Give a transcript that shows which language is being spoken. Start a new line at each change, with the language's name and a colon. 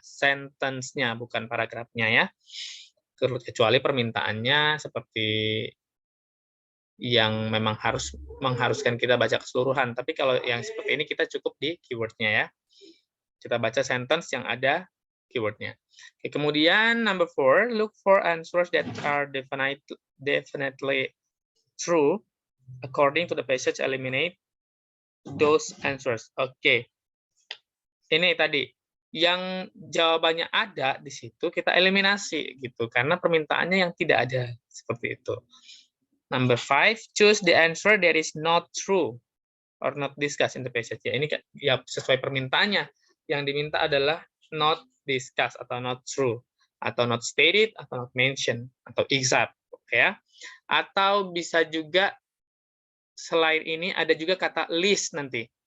Indonesian: Sentence-nya, bukan paragrafnya ya. Kecuali permintaannya seperti yang memang mengharuskan kita baca keseluruhan. Tapi kalau yang seperti ini kita cukup di keyword-nya ya. Kita baca sentence yang ada keyword-nya. Oke, kemudian
English: number 4, look for answers that are definitely true according to the passage, eliminate those answers.
Indonesian: Oke. Ini tadi yang jawabannya ada di situ kita eliminasi gitu karena permintaannya yang tidak ada, seperti itu.
English: Number 5, choose the answer that is not true or not discussed in the passage.
Indonesian: Ya, ini ya sesuai permintaannya. Yang diminta adalah
English: not discussed
Indonesian: atau
English: not true,
Indonesian: atau
English: not stated,
Indonesian: atau
English: not mentioned,
Indonesian: atau exact, oke ya. Atau bisa juga selain ini ada juga kata list nanti.